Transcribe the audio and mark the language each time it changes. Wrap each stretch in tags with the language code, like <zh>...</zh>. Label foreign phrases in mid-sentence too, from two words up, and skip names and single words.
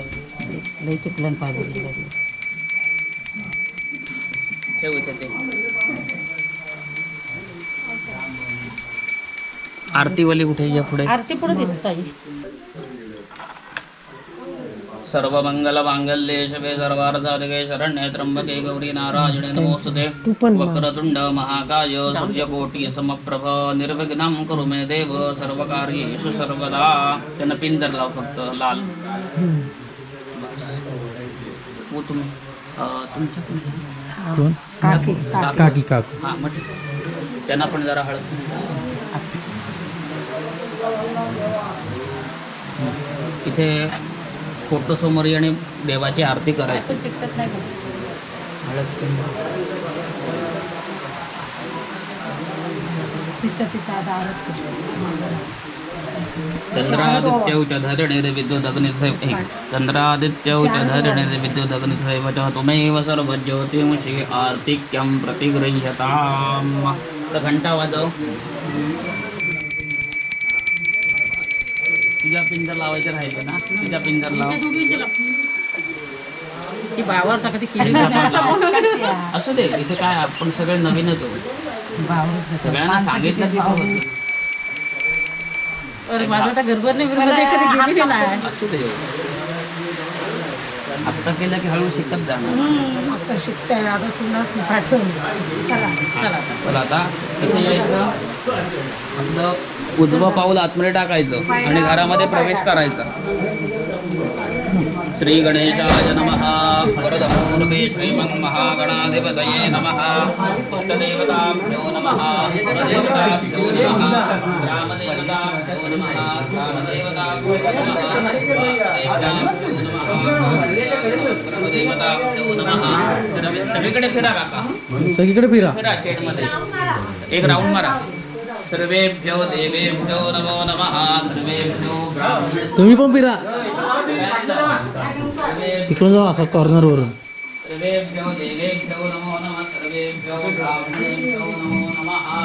<mr>लई चिकलन पाहिजे. ठेव इथे ते. आरतीवाली कुठे या पुढे आरती पुढे दिसत आहे.</mr> <sa>सर्व मंगल मांगल्ये शिवे सर्वार्थसाधके शरण्ये त्र्यंबके गौरी नारायणे नमोस्तुते वक्रतुंड महाकाय सूर्यकोटि समप्रभ निर्विघ्नं कुरु मे देव सर्वकार्येषु सर्वदा.</sa> <mr>त्यांना पिंजर लाव फक्त लाल. हो तुम्ही तुमच्या कोण? काकी काकू. हां मग ठीक. त्यांना पण जरा हळद. इथे फोटो समोर आणि देवाची आरती करायची. चिकटत नाही का? तिचा आता आरती.</mr> <sa>चंद्रादित्य धरणे विद्युदग्निसैव चंद्रादित्य धरणे विद्युदग्निसैव च त्वमेव सर्वज्योतिमसि आर्तिक्यं प्रतिगृह्यताम्.</sa> <mr>तर घंटा वाजव. तुझ्या पिंजर लावायचं राहायचं ना. तुझ्या पिंजर लाव. ती बावरचा कधी केली असू दे. इथे काय आपण सगळे नवीनच आहोत. सगळ्यांना सांगितलं की अरे माझ्या गरबर नाही असू दे. आता केलं की हळू शिकत जाणार. आता शिकताय आता सुनाच पाठवून. चला चला चला आता इथे यायचं. आपलं उजवं पाऊल आतमध्ये टाकायचं आणि घरामध्ये प्रवेश करायचा.</mr> <sa>श्री गणेशाय नमः. वरदमूर्ते श्रीमन् महागणाधिपतये नमः. इष्टदेवताभ्यो नमः. कुलदेवताभ्यो नमः. ग्रामदेवताभ्यो नमः. ग्रामदेवताभ्यो नमः.</sa> <mr>सगळीकडे फिरा काका. सगळीकडे फिरा. फिरा शेडमध्ये एक राऊंड मारा.</mr> <sa>सर्वेभ्यो देवेभ्यो नमो नमः. सर्वेभ्यो ब्राह्मणेभ्यो</sa> <mr>तुम्ही पण फिरा. इकडून जाऊ असं कॉर्नरवरून.</mr> <sa>सर्वेभ्यो देवेभ्यो नमो नमः. सर्वेभ्यो ब्राह्मणेभ्यो नमो नमः.</sa>